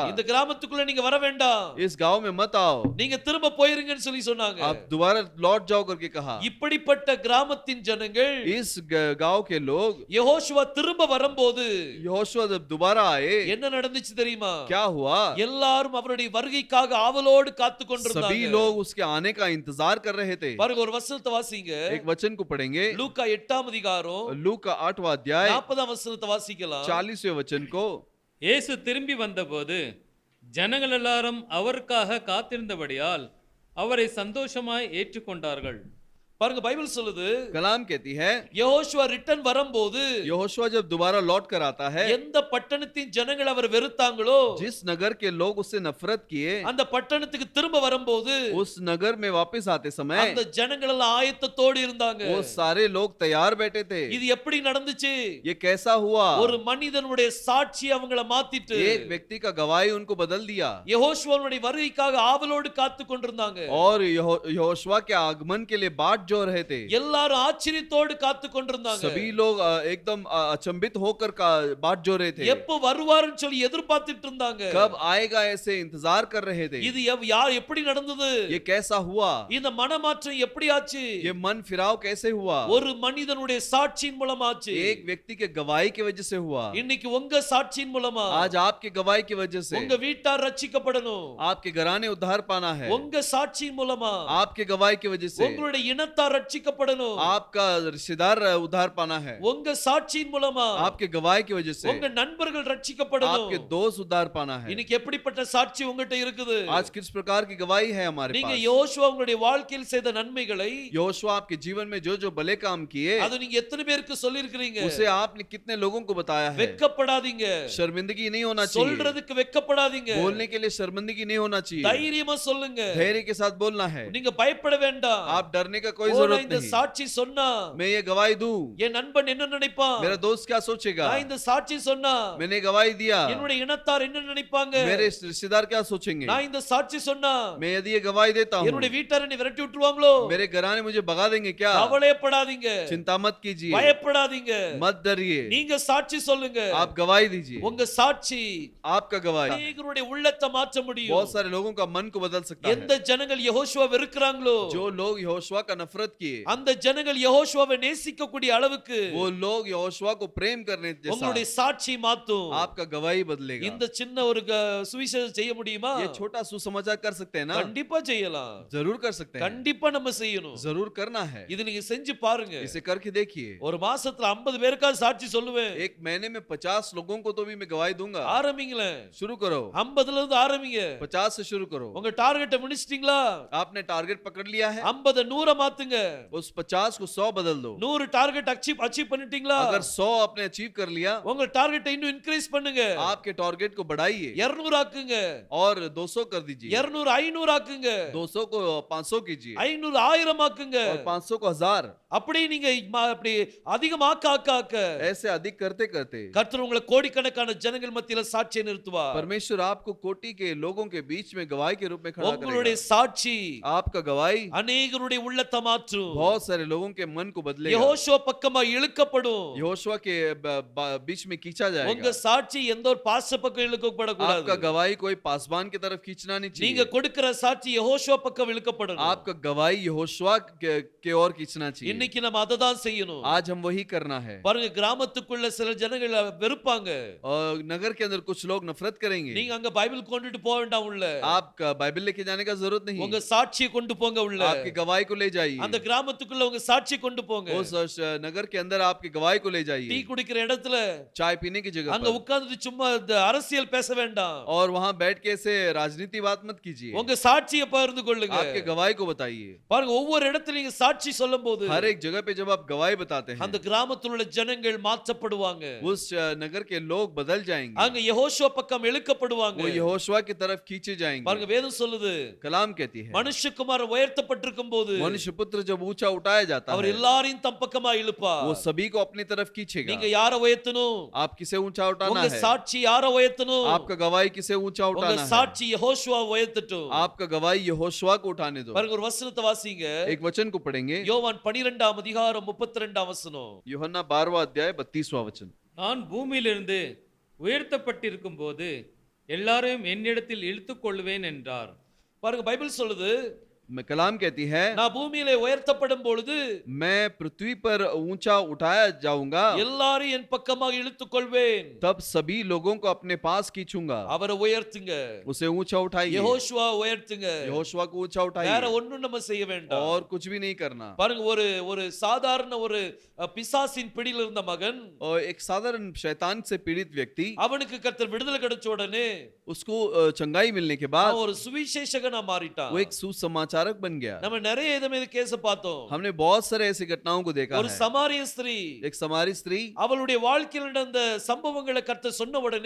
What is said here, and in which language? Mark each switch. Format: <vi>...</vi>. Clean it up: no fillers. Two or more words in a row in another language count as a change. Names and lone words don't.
<ta>இந்த கிராமத்துக்குள்ள நீங்க வர வேண்டாம்,</ta> <hi>इस गांव में मत आओ,</hi> <ta>நீங்க திரும்ப போயிருங்கன்னு சொல்லி சொன்னாங்க.</ta> <hi>आप दोबारा लौट जाओ करके कहा।</hi> <ta>இப்படிப்பட்ட கிராமத்தின் ஜனங்கள்,</ta> <hi>इस गांव के लोग</hi> <ta>யெகோஷுவா திரும்ப வரும்போது</ta> <hi>यहोशुआ जब दोबारा आए</hi> <ta>என்ன நடந்துச்சு தெரியுமா?</ta> <hi>क्या हुआ?</hi> <ta>எல்லாரும் அவருடைய வருகைக்காக ஆவலோடு காத்து</ta> <hi>सभी</hi> <ta>கொண்டிருந்தாங்க.</ta> <hi>लोग उसके आने का इंतजार कर रहे थे।</hi> <ta>பாருங்க, ஒரு வசனத்தை வாசிங்க.</ta> <hi>एक वचन को पढ़ेंगे,</hi> <ta>லூக்கா 8ஆம் அதிகாரம்</ta> <hi>लूका का 8वां अध्याय</hi> <ta>40ஆம் वசனத்தை வாசிக்கலாம்.</ta> <hi>40वें वचन को।</hi> <ta>இயேசு திரும்பி வந்தபோது ஜனங்கள் எல்லாரும் அவருக்காக காத்திருந்தபடியால் அவரை சந்தோஷமாய் ஏற்றுக்கொண்டார்கள். பாருங்க, பைபிள் சொல்லுது,</ta> <hi>कलाम कहती है</hi> <ta>யெகோஷுவா ரிட்டர்ன் வரும்போது</ta> <hi>यहोशुआ जब दोबारा लौट कर आता है,</hi> <ta>எந்த பட்டணத்தின் ஜனங்கள் அவர் வெறுத்தாங்களோ</ta> <hi>जिस नगर के लोग उससे नफरत किए,</hi> <ta>அந்த பட்டணத்துக்கு திரும்ப வரும்போது</ta> <hi>उस नगर में वापस आते समय</hi> <ta>அந்த ஜனங்கள் எல்லாம் ஆயத்தத்தோடு இருந்தாங்க.</ta> <hi>वो सारे लोग तैयार बैठे थे।</hi> <ta>இது எப்படி நடந்துச்சு?</ta> <hi>ये कैसा हुआ?</hi> <ta>ஒரு மனிதனுடைய சாட்சி அவங்கள மாத்திட்டு</ta> <hi>एक व्यक्ति का गवाही उनको बदल दिया</hi> <ta>யெகோஷுவாவுடைய வருகைக்காக ஆவலோடு காத்து கொண்டிருந்தாங்க.</ta> <hi>और यहोशुआ के आगमन के लिए बाट जो रहे थे।</hi> <ta>எல்லாரும் ஆச்சரியத்தோடு காத்து கொண்டிருந்தாங்க.</ta> <hi>सभी लोग एकदम अचंभित होकर का बाट जो रहे थे।</hi> <ta>எப்போ வருவாருன்னு சொல்லி எதிர்பார்த்துட்டு இருந்தாங்க.</ta> <hi>कब आएगा ऐसे इंतजार कर रहे थे।</hi> <ta>இது யார் எப்படி நடந்தது?</ta> <hi>ये कैसा हुआ?</hi> <ta>இந்த மனமாற்றம் எப்படி ஆச்சு?</ta> <hi>ये मन फिराव कैसे हुआ?</hi> <ta>ஒரு மனிதனுடைய சாட்சியின் மூலமா ஆச்சு.</ta> <hi>एक व्यक्ति के गवाही की वजह से हुआ।</hi> <ta>இன்னைக்கு உங்க சாட்சியின் மூலமா</ta> <hi>आज आपके गवाही की वजह से</hi> <ta>உங்க வீட்டார் ரட்சிக்கப்படணும்.</ta> <hi>आपके घराने उद्धार पाना है।</hi> <ta>உங்க சாட்சியின் மூலமா</ta> <hi>आपके गवाही की वजह से</hi> <ta>உங்களுடைய இனத்தார் இனத்தார் ரட்சிக்கப்படணும்.</ta> <hi>आपका रिश्तेदार उद्धार पाना है,</hi> <ta>உங்க சாட்சியின் மூலமா</ta> <hi>आपके गवाही की वजह से</hi> <ta>உங்க நண்பர்கள் ரட்சிக்கப்படணும்.</ta> <hi>आपके दोस्त उद्धार पाना है।</hi> <ta>இன்னைக்கு எப்படிப்பட்ட சாட்சி உங்ககிட்ட இருக்குது?</ta> <hi>आज किस प्रकार की गवाही है हमारे</hi> <ta>நீங்க</ta> <hi>पास?</hi> <ta>யோசுவா உங்களுடைய வாழ்க்கையில் செய்த நன்மைகளை</ta> <hi>योशुआ आपके जीवन में जो जो भले काम किए</hi> <ta>அது நீங்க எத்தனை பேருக்கு சொல்லிருக்கீங்க?</ta> <hi>उसे आपने कितने लोगों को बताया है?</hi> <ta>வெட்கப்படாதீங்க.</ta> <hi>शर्मिंदगी नहीं होना चाहिए,</hi> <ta>சொல்றதுக்கு வெட்கப்படாதீங்க.</ta> <hi>बोलने के लिए शर्मिंदगी नहीं होना चाहिए,</hi> <ta>தைரியமா சொல்லுங்க.</ta> <hi>धैर्य के साथ बोलना है।</hi> <ta>நீங்க பயப்பட வேண்டாம்.</ta> <hi>आप डरने का कोई</hi> <ta>நான்</ta> <hi>जरूरत</hi> <ta>இந்த</ta> <hi>नहीं।</hi> <ta>சாட்சி சொன்னா</ta> <hi>मैं ये गवाही दूं,</hi> <ta>என் நண்பன் என்ன நினைப்பான்?</ta> <hi>मेरा दोस्त क्या सोचेगा?</hi> <ta>நான் இந்த சாட்சி சொன்னா</ta> <hi>मैंने गवाही दिया,</hi> <ta>என்னுடைய இனத்தார் என்ன நினைப்பாங்க?</ta> <hi>मेरे रिश्तेदार क्या सोचेंगे?</hi> <ta>நான் இந்த சாட்சி சொன்னா</ta> <hi>मैं यदि ये गवाही देता हूँ,</hi> <ta>என்னுடைய வீட்டார் என்னை விரட்டி விட்டுருவாங்களோ?</ta> <hi>मेरे घराने मुझे भगा देंगे क्या?</hi> <ta>கவலைப்படாதீங்க.</ta> <hi>चिंता मत कीजिए,</hi> <ta>பயப்படாதீங்க.</ta> <hi>मत डरिए,</hi> <ta>நீங்க சாட்சி சொல்லுங்க.</ta> <hi>आप गवाही दीजिए।</hi> <ta>உங்க சாட்சி</ta> <hi>आपका गवाही</hi> <ta>அநேகருடைய உள்ளத்தை மாற்ற முடியும்.</ta> <hi>बहुत सारे लोगों का मन को बदल सकता</hi> <ta>எந்த</ta> <hi>है।</hi> <ta>ஜனங்கள் யெகோஷுவா வெறுக்கறாங்களோ</ta> <hi>जो लोग यहोशुआ का नफरत किए,</hi> <ta>அந்த ஜனங்கள் யெகோஷுவாவை நேசிக்கக்கூடிய அளவுக்கு</ta> <hi>वो लोग यहोशुआ को प्रेम करने जैसा</hi> <ta>உங்களுடைய சாட்சி மாத்தும்.</ta> <hi>आपका गवाही बदलेगा।</hi> <ta>இந்த சின்ன ஒரு சுவிசேஷம் செய்ய முடியுமா?</ta> <hi>ये छोटा सुसमाचार कर सकते हैं ना?</hi> <ta>கண்டிப்பா செய்யலாம்.</ta> <hi>जरूर कर सकते हैं,</hi> <ta>கண்டிப்பா நம்ம செய்யணும்.</ta> <hi>जरूर करना है।</hi> <ta>இது நீங்க செஞ்சு பாருங்க.</ta> <hi>इसे करके देखिए।</hi> <ta>ஒரு மாசத்துல 50 பேருக்காவது சாட்சி சொல்லுவேன்.</ta> <hi>एक महीने में 50 लोगों को तो भी मैं गवाही दूंगा।</hi> <ta>ஆரம்பிங்களேன்.</ta> <hi>शुरू करो,</hi> <ta>50ல இருந்து ஆரம்பிங்க.</ta> <hi>50 से शुरू करो।</hi> <ta>உங்க டார்கெட்டை முடிச்சிட்டீங்களா?</ta> <hi>आपने टारगेट पकड़ लिया है,</hi> <ta>50 100 மாத்துங்க.</ta> <hi>उस 50 को 100 बदल दो।</hi> <ta>100</ta> <en>target achieve</en> <ta>பண்ணிட்டீங்களா?</ta> <hi>अगर 100 आपने अचीव कर लिया,</hi> <ta>உங்க டார்கெட்டை இன்னும் இன்கிரீஸ் பண்ணுங்க.</ta> <hi>आपके टारगेट को बढ़ाइए</hi> <ta>200 ஆக்குங்க.</ta> <hi>और 200 कर दीजिए।</hi> <ta>200 500 ஆக்குங்க.</ta> <hi>200 को 500 कीजिए</hi> <ta>500 1000 ஆக்குங்க.</ta> <hi>और 500 को 1000।</hi> <ta>அப்படி நீங்க அப்படி அதிகமாக்க ஆக்க</ta> <hi>ऐसे अधिक करते करते</hi> <ta>கர்த்தர் உங்களை கோடிக்கணக்கான ஜனங்கள் மத்தியில சாட்சியை நிறுத்துவார்.</ta> <hi>परमेश्वर आपको कोटि के लोगों के बीच में गवाही के रूप में खड़ा</hi> <ta>உங்களுடைய</ta> <hi>करेगा।</hi> <ta>சாட்சி</ta> <hi>आपका गवाही</hi> <ta>அநேகருடைய உள்ளத்தை மாற்றும்.</ta> <hi>बहुत सारे लोगों के मन को बदलेगा,</hi> <ta>யெகோஷுவா பக்கமா இழுக்கப்படும்.</ta> <hi>यहोशुआ के बीच में खींचा</hi> <ta>உங்க</ta> <hi>जाएगा।</hi> <ta>சாட்சி எந்த ஒரு பாச பக்கம் இழுக்கப்படக்கூடாது.</ta> <hi>आपका गवाही कोई पासबान की तरफ खींचना नहीं</hi> <ta>நீங்க</ta> <hi>चाहिए,</hi> <ta>கொடுக்கிற சாட்சி யெகோஷுவா பக்கம் இழுக்கப்படணும்.</ta> <hi>आपका गवाही यहोशुआ के ओर खींचना चाहिए।</hi> <ta>இன்னைக்கு நம்ம அதை தான் செய்யணும்.</ta> <hi>आज हम वही करना है।</hi> <ta>பாருங்க, கிராமத்துக்குள்ள சில ஜனங்கள் வெறுப்பாங்க.</ta> <hi>और नगर के अंदर कुछ लोग नफरत करेंगे।</hi> <ta>நீங்க அங்க பைபிள் கொண்டுட்டு போக வேண்டாம் உள்ள.</ta> <hi>आप बाइबल लेके जाने का जरूरत नहीं,</hi> <ta>உங்க சாட்சியை கொண்டு போங்க உள்ள.</ta> <hi>आपकी गवाही को ले जाइए।</hi> <ta>அந்த கிராமத்துக்குள்ள உங்க சாட்சியை கொண்டு போங்க.</ta> <hi>उस नगर के अंदर आपकी गवाही को ले</hi> <ta>டீ</ta> <hi>जाइए,</hi> <ta>குடிக்கிற இடத்துல</ta> <hi>चाय पीने की जगह</hi> <ta>அங்க</ta> <hi>पर,</hi> <ta>உட்கார்ந்துட்டு சும்மா இந்த அரசியல் பேச வேண்டாம்.</ta> <hi>और वहां बैठ के ऐसे राजनीति बात मत कीजिए,</hi> <ta>உங்க சாட்சியை பகிர்ந்து கொள்ளுங்க.</ta> <hi>आपके गवाही को बताइए।</hi> <ta>பாருங்க, ஒவ்வொரு இடத்துல நீங்க சாட்சி சொல்லும்போது</ta> <hi>हर एक जगह पे जब आप गवाही बताते हैं,</hi> <ta>அந்த கிராமத்தில் உள்ள ஜனங்கள் மாற்றப்படுவாங்க.</ta> <hi>उस नगर के लोग बदल जाएंगे,</hi> <ta>அங்க யெகோஷுவா பக்கம் இழுக்கப்படுவாங்க.</ta> <hi>वो यहोशुआ की तरफ खींचे</hi> <ta>பாருங்க,</ta> <hi>जाएंगे।</hi> <ta>வேதம் சொல்லுது,</ta> <hi>कलाम कहती है,</hi> <ta>மனுஷகுமாரன் உயர்த்தப்பட்டிருக்கும் போது</ta> <hi>मनुष्य पुत्र जब ऊंचा उठाया जाता</hi> <ta>அவர்</ta> <hi>है,</hi> <ta>எல்லாரையும் தம் பக்கமா இழுப்பார்.</ta> <hi>वो सभी को अपनी तरफ खींचेगा।</hi> <ta>நீங்க யாரை உயர்த்தணும்?</ta> <hi>आप किसे ऊंचा उठाना</hi> <ta>உங்க</ta> <hi>है?</hi> <ta>சாட்சி யாரை உயர்த்தணும்?</ta> <hi>आपका गवाही किसे ऊंचा</hi> <ta>உங்க</ta> <hi>उठाना है?</hi> <ta>சாட்சி யெகோஷுவா உயர்த்தட்டும்.</ta> <hi>आपका गवाही यहोशुआ को उठाने दो।</hi> <ta>பாருங்க, ஒரு வசனத்தை வாசிங்க.</ta> <hi>एक वचन को पढ़ेंगे,</hi> <ta>யோவான் 12ஆம் அதிகாரம் 32ஆம் வசனம்.</ta> <hi>यूहन्ना 12वां अध्याय 32वां वचन।</hi> <ta>நான் பூமியிலிருந்து உயர்த்தப்பட்டிருக்கும் போது எல்லாரையும் என்னிடத்தில் இழுத்துக் கொள்வேன் என்றார். பாருங்க, பைபிள் சொல்லுது,</ta> <hi>कलाम कहती है,</hi> <ta>நான் பூமியிலே உயர்த்தப்படும் பொழுது</ta> <hi>मैं पृथ्वी पर ऊंचा उठाया जाऊंगा,</hi> <ta>எல்லாரையும் என் பக்கமாக இழுத்துக் கொள்வேன்.</ta> <hi>तब सभी लोगों को अपने पास खींचूंगा।</hi> <ta>அவரை உயர்த்துங்க.</ta> <hi>उसे ऊंचा उठाइए,</hi> <ta>யெகோஷுவா உயர்த்துங்க.</ta> <hi>यहोशुआ को ऊंचा</hi> <ta>வேற</ta> <hi>उठाइए,</hi> <ta>ஒண்ணும் நம்ம செய்ய வேண்டாம்.</ta> <hi>और कुछ भी नहीं करना।</hi> <ta>பாருங்க, ஒரு சாதாரண ஒரு பிசாசின் பிடியில் இருந்த மகன்,</ta> <hi>और एक साधारण शैतान से पीड़ित व्यक्ति,</hi> <ta>அவனுக்கு கர்த்தர் விடுதலை கிடைச்ச உடனே</ta> <hi>उसको चंगाई मिलने के बाद</hi> <ta>அவன் ஒரு சுவிசேஷகனா மாறிட்டான்.</ta> <hi>वो एक सुसमाचारक बन गया।</hi> <ta>நம்ம நிறைய இத மீது கேஸ் பார்த்தோம்.</ta> <hi>हमने बहुत सारे ऐसी घटनाओं को देखा</hi> <ta>ஒரு</ta> <hi>है।</hi> <ta>சமாரிய ஸ்திரீ,</ta> <hi>एक समारी स्त्री,</hi> <ta>அவளுடைய வாழ்க்கையில் நடந்த சம்பவங்களை கர்த்தர் சொன்ன உடனே</ta>